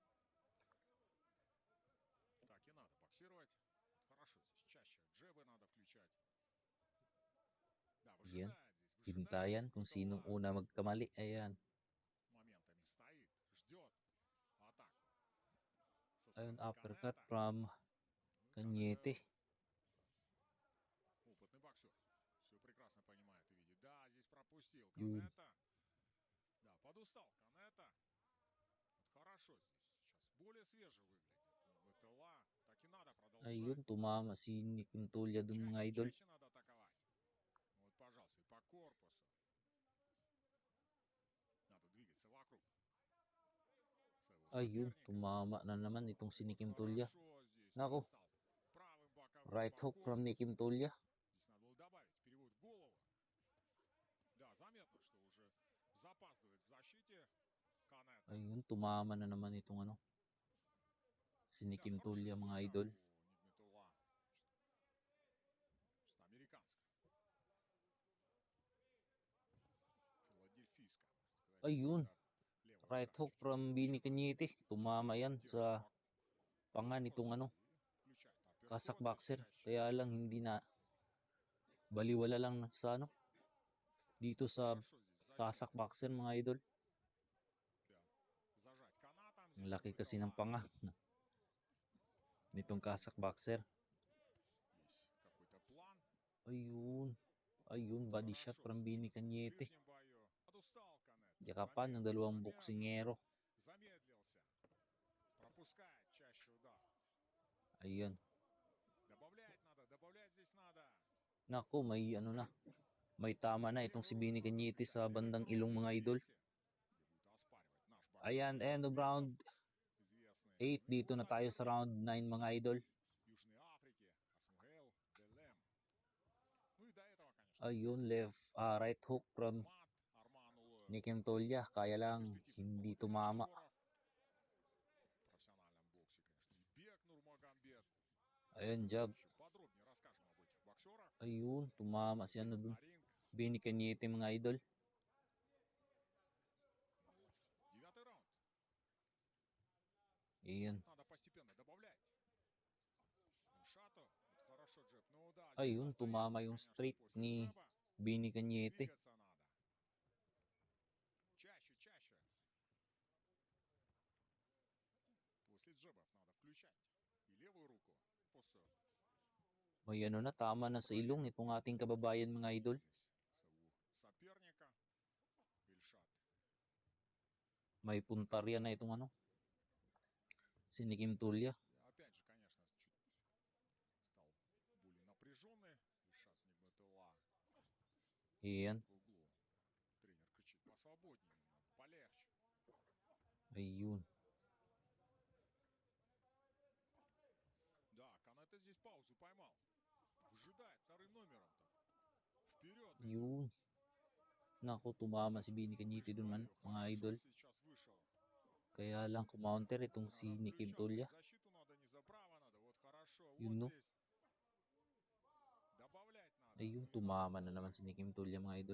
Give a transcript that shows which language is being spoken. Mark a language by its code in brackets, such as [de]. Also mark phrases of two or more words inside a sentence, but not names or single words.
[tl] Ayan. Hintayan kung sinong una magkamali. Ayan. Ayun, [en] uppercut from [tl] Каньете. [ru] Опытный боксер. Все прекрасно понимает и видит. Да, здесь пропустил [tl] Yun. [ru] Канета. Да, подустал Канета. Вот хорошо здесь. Сейчас более свежий выглядит. БТЛА. Так и надо продолжать. [tl] Ayun, tumama si Nikim Tulya dun mga idol. [ru] Чаще надо атаковать. Вот, пожалуйста, и по корпусу. Надо двигаться вокруг. [tl] Ayun, tumama na naman itong si Nikim Tulya. Nako, [en] right hook from Nikim Tulya. [ru] Здесь надо было добавить перевод в голову. Да, заметно, что уже запаздывает в защите Канета. [tl] Ayun, tumama na naman itong ano. Si Nikim Tulya mga idol. [ru] Что американская. Филадельфийская, можно сказать. [tl] Ayun, [ru] Левая [en] right [ru] рука [en] hook [ru] чуть-чуть [tl] from Bini Cañete. Tumama yan sa pangan [ru] корпус [tl] itong ano, [ru] и включать апперкот [tl] kasak [ru] здесь [tl] boxer. [ru] чаще. [tl] Kaya lang hindi na baliwala lang sa ano. Dito sa [ru] Хорошо здесь защита. [tl] kasak boxer mga idol. [ru] Да. Зажать канатом [tl] Ang [ru] здесь [tl] laki [ru] у [tl] kasi [ru] БТЛА. [tl] ng panga nitong kasak boxer. [ru] Есть какой-то план. [tl] Ayun. Ayun, [en] body shot [ru] Хорошо [en] from Bini [ru] сейчас в [en] Cañete. [ru] ближнем бою. Подустал Канет. [tl] Yakapan ng dalawang boksingero. [ru] Замедлился. Пропускает чаще удар. [tl] Ayun. [ru] Добавлять надо, добавлять здесь надо. [tl] Nako, may ano na. May tama na itong si Bini Cañete sa bandang ilong mga idol. Ayan, [en] end of round 8. [tl] Dito na tayo sa round 9 mga idol. Ayun, [en] right hook from Nikim Tulya. [tl] Kaya lang hindi tumama. Ayun, jab. Ayun, tumama si ano dun. Bini Cañete mga idol. Ayun. Ayun, tumama yung straight ni Bini Cañete. [ru] Чаще, чаще. После джебов надо включать и левую руку. После [tl] May ano na, tama na sa ilong itong ating kababayan mga idol. [ru] соперника. Ильшат. [tl] May puntarya na itong ano. Si Nikim Tulya. [ru] Опять же, конечно, чуть стал более напряженный. Ильшат Нигматулла. [tl] Ayan. [ru] В углу. Тренер кричит: посвободнее, полегче. [tl] Ayun. [ru] Да, Канета здесь паузу поймал. Выжидает вторым номером. Вперед. [tl] Yun. Naku, tumama si Bini Cañete dun man, mga idol. Kaya lang kumounter itong si Nikim Tulya. Yun no. Ayun, tumama na naman si Nikim Tulya mga idol.